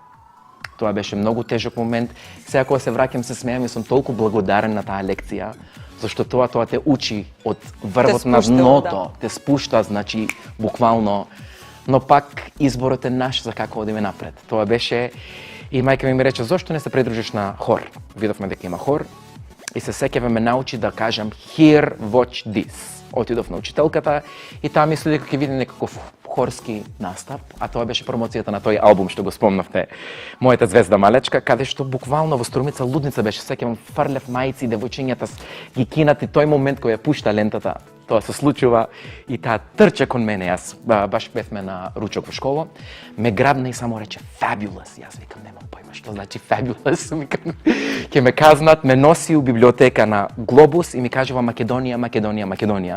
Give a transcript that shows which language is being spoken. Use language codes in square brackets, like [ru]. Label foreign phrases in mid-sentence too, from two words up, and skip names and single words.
[mk] Тоа беше многу тежок момент. Сега кога се враќам се смеам и сум толку благодарен на таа лекција, зашто тоа те учи од врвот на дното, те спушта, значи буквално, но пак изборот е наш за како одиме напред. Тоа беше и мајка ми рече зошто не се придружиш на хор. Видовме дека има хор и се сеќавам ме научи да кажам [en] here, watch this. [mk] Отидов на учителката и таа мисли дека ќе види некаков хорски настап, а тоа беше промоцијата на тој албум што го спомнавте, Мојата звезда малечка, каде што буквално во Струмица лудница беше, сеќавам фрлев мајци, девојчињата ги кинат и тој момент кој ја пушта лентата, тоа се случува и таа трча кон мене, јас баш бевме на ручок во школа, ме грабна и само рече fabulous, јас викам немам појма што значи fabulous, викам ќе ме казнат, ме носи у библиотека на Глобус и ми кажува Македонија, Македонија, Македонија.